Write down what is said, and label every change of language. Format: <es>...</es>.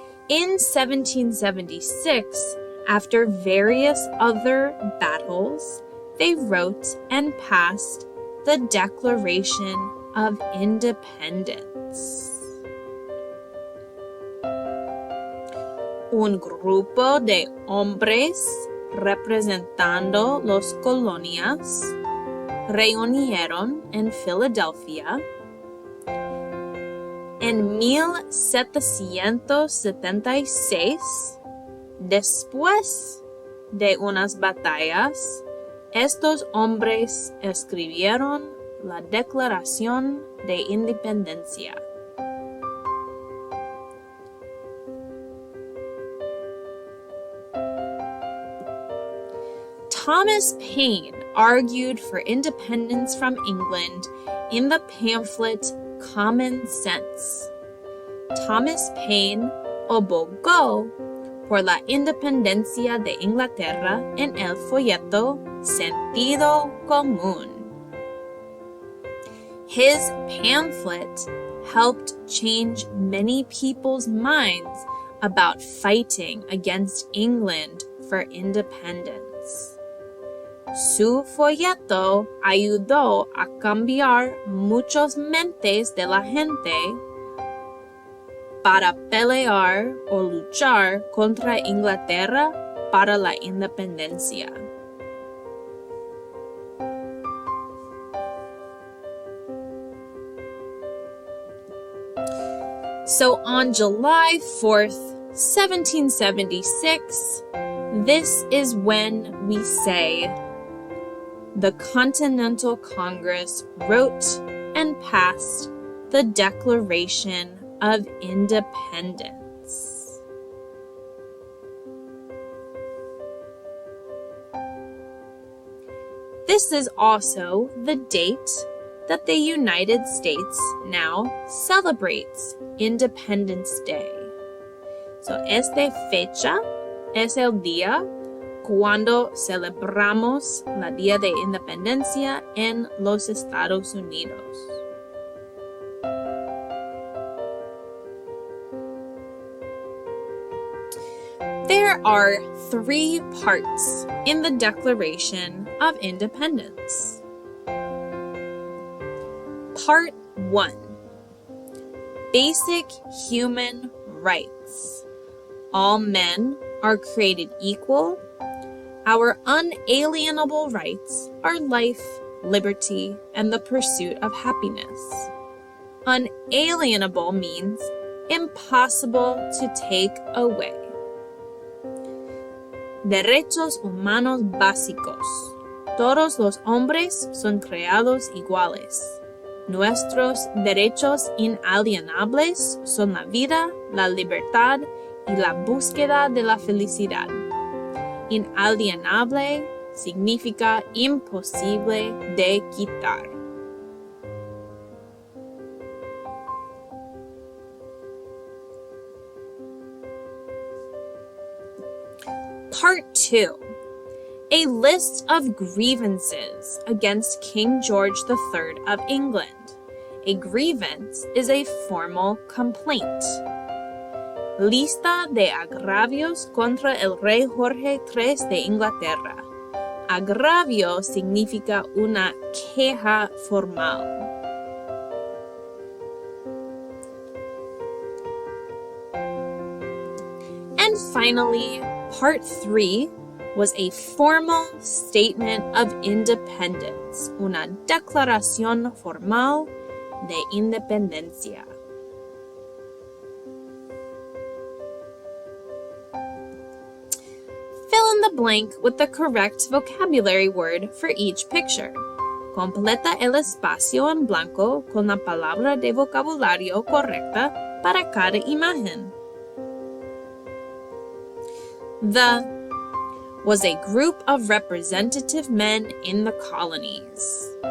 <en>In 1776, after various other battles, they wrote and passed the Declaration of Independence.</en> <es>Un grupo de hombres representando las colonias reunieron en Filadelfia en 1776, después de unas batallas, estos hombres escribieron la Declaración de Independencia.</es> <en>Thomas Paine argued for independence from England in the pamphlet Common Sense.</en> <es>Thomas Paine abogó por la independencia de Inglaterra en el folleto Sentido, común.</es> <en>His pamphlet helped change many people's minds about fighting against England for independence.</en> <es>Su folleto ayudó a cambiar muchas mentes de la gente para pelear o luchar contra Inglaterra para la independencia.</es> <en>So on July 4th, 1776, this is when we say the Continental Congress wrote and passed the Declaration of Independence. This is also the date that the United States now celebrates Independence Day.</en> <es>So, esta fecha es el día cuando celebramos la Día de Independencia en los Estados Unidos.</es> <en>There are 3 parts in the Declaration of Independence. Part 1. Basic human rights. All men are created equal. Our unalienable rights are life, liberty, and the pursuit of happiness. Unalienable means impossible to take away.</en> <es>Derechos humanos básicos. Todos los hombres son creados iguales. Nuestros derechos inalienables son la vida, la libertad y la búsqueda de la felicidad. Inalienable significa imposible de quitar.</es> <en>Part 2. A list of grievances against King George III of England. A grievance is a formal complaint.</en> <es>Lista de agravios contra el rey Jorge III de Inglaterra. Agravio significa una queja formal.</es> <en>And finally, Part 3 was a formal statement of independence,</en> <es>una declaración formal de independencia.</es> <en>Fill in the blank with the correct vocabulary word for each picture.</en> <es>Completa el espacio en blanco con la palabra de vocabulario correcta para cada imagen.</es> <en>The was a group of representative men in the colonies.</en>